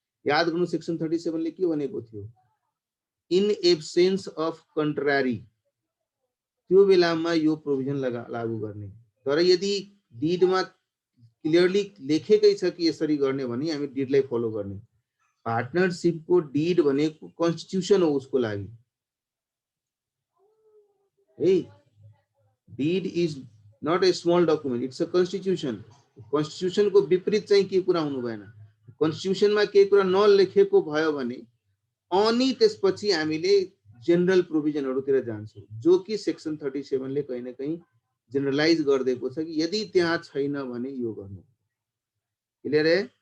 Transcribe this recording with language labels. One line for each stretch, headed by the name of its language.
Nepali: याद गर्नु सेक्सन 37 ले के भनेको थियो? इन एब्सेन्स अफ कन्ट्रारी त्यो बेलामा यो प्रोभिजन लागू गर्ने। तर यदि डिडमा क्लियरली लेखेकै छ कि यसरी गर्ने भने हामी डिडलाई फलो गर्ने। पार्टनरशिपको डिड भनेको कन्स्टिट्युसन हो उसको लागि।
English: है, this is not a small document, it's a constitution.
Nepali: कन्स्टिट्युसनको विपरीत चाहिँ के कुरा हुनु भएन। कन्स्टिट्युसनमा के कुरा नलेखेको भयो भने अनि त्यसपछि हामीले जनरल प्रोभिजनहरुतिर जान्छौं, जो कि सेक्सन 37 ले कहीं न कहीं जनरलाइज गरिदिएको छ कि यदि त्यहाँ छैन भने यो गर्नु। क्लियर है?